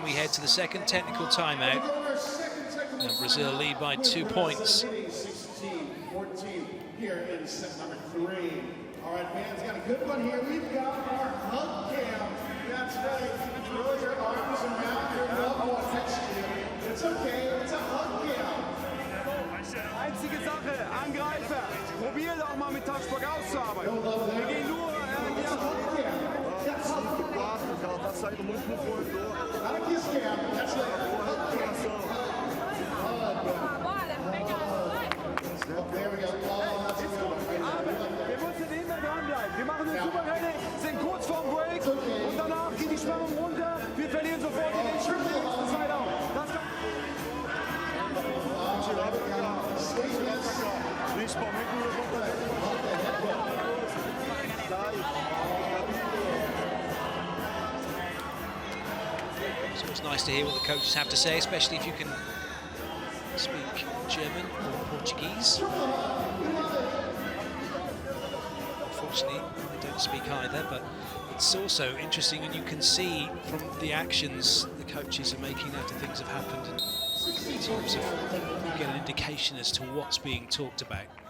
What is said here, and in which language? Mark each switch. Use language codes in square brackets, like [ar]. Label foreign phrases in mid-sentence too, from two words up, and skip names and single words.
[en] We head to the second technical timeout. Now Brazil lead by 2 points. 16-14 here in set number 3. All right, fans, got a good one here. We've got our hug cam. That's right. Throw your arms around your loved one next to you. It's okay. It's a hug cam. [de] Einzige Sache, Angreifer. Probier doch mal mit Touchback auszuarbeiten. Wir gehen nur in die [pt] Quatro, que ela tá saindo muito no corredor. [en] Not a kiss cam. That's right. Hug cam. There we go. Oh, that's a good one. [de] Wir müssen immer dranbleiben. Wir machen eine super Renne, sind kurz vorm Break und danach geht die Spannung runter. Wir verlieren sofort den Schritt. Das Zeit auch. Das kann [pt] Principalmente no levantamento. [en] So it's nice to hear what the coaches have to say, especially if you can speak German or Portuguese. Unfortunately, I don't speak either, but it's also interesting when you can see from the actions the coaches are making after things have happened, and in terms of you get an indication as to what's being talked about.